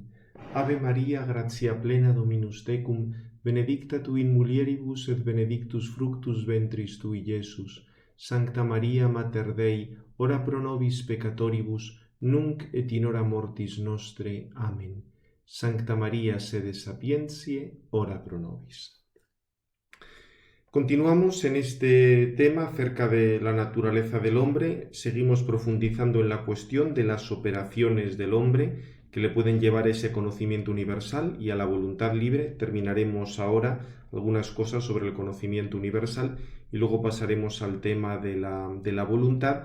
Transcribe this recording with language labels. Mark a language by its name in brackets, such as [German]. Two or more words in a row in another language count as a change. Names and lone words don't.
[Latin] Ave Maria, gratia plena Dominus tecum, benedicta tu in mulieribus et benedictus fructus ventris tui, Iesus. Sancta Maria, Mater Dei, ora pro nobis peccatoribus, nunc et in hora mortis nostre. Amen. Sancta Maria, sede sapientiae, ora pro nobis. [Spanish] Continuamos en este tema acerca de la naturaleza del hombre. Seguimos profundizando en la cuestión de las operaciones del hombre que le pueden llevar a ese conocimiento universal y a la voluntad libre. Terminaremos ahora algunas cosas sobre el conocimiento universal y luego pasaremos al tema de la voluntad.